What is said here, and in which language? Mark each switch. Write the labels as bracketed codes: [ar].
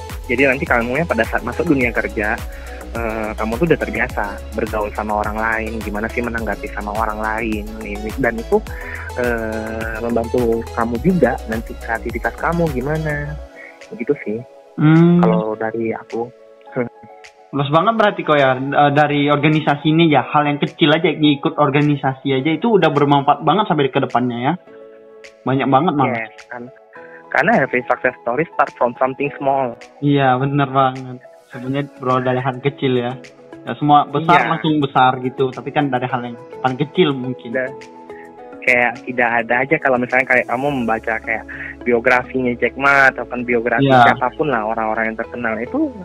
[id] Jadi nanti kamu pada saat masuk dunia kerja, kamu tuh udah terbiasa bergaul sama orang lain, gimana sih menanggapi sama orang lain, dan itu membantu kamu juga nanti kreativitas kamu gimana, begitu sih. Kalau dari aku. Luas banget berarti kok ya, dari organisasi ini ya, hal yang kecil aja, ngikut organisasi aja itu udah bermanfaat banget sampai ke depannya ya. Banyak banget malah. [en] Yes, [id] karena [en] every success story start from something small. [id] Iya, bener banget. Sebenarnya berawal dari hal kecil ya. Ya semua besar langsung besar gitu, tapi kan dari hal yang paling kecil mungkin. Kayak tidak ada aja kalau misalnya kayak kamu membaca kayak biografinya Jack Ma atau kan biografi siapapun lah, orang-orang yang terkenal itu